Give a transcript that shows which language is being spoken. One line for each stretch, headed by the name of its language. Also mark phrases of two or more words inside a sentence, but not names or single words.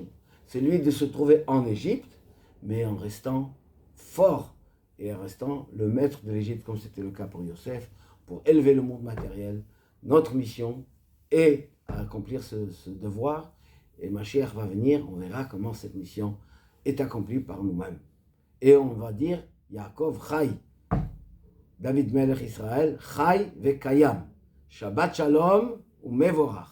French: C'est lui de se trouver en Égypte, mais en restant fort et en restant le maître de l'Égypte, comme c'était le cas pour Yosef, pour élever le monde matériel. Notre mission est à accomplir ce devoir, et Mashiach va venir, on verra comment cette mission est accomplie par nous-mêmes. Et on va dire,
Hebrew: יעקב חי, דוד מלך ישראל, חי וקים, שבת שלום ומבורך.